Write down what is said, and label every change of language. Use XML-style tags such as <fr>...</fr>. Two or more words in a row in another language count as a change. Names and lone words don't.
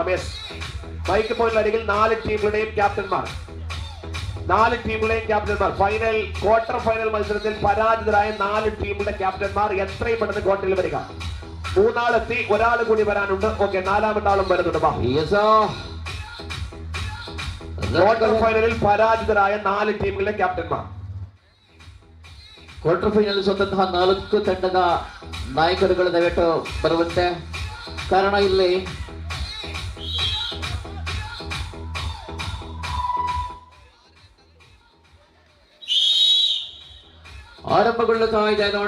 <ml>യെസ്, മൈക്ക് പോയിന്റ് അരികിൽ 4 ടീമുകളുടെയും ക്യാപ്റ്റന്മാർ</ml> <en>final quarter final</en> <ml>മത്സരത്തിൽ പരാജിതരായ 4 ടീമുകളുടെ ക്യാപ്റ്റന്മാർ എത്രയും പെട്ടെന്ന് ക്വാർട്ടറിൽ വരിക. 3 ആളെത്തി, ഒരാൾ കൂടി വരാനുണ്ട്. ഓക്കെ, 4ാമത്തെ ആളും വരുന്നുണ്ട്.</ml> <en>quarter final</en> <ml>പരാജിതരായ 4 ടീമുകളുടെ ക്യാപ്റ്റന്മാർ.</ml> <en>quarter final</en> <kn>ಸೋತಂತಹ 4 ತಂಡದ ನಾಯಕರುಗಳು ದಯವಿಟ್ಟು ಬರುವಂತೆ. ಕಾರಣ ಇಲ್ಲಿ ಆರಂಭಗೊಳ್ಳುತ್ತಾ ಇದೆ ನೋಡಿ.</kn>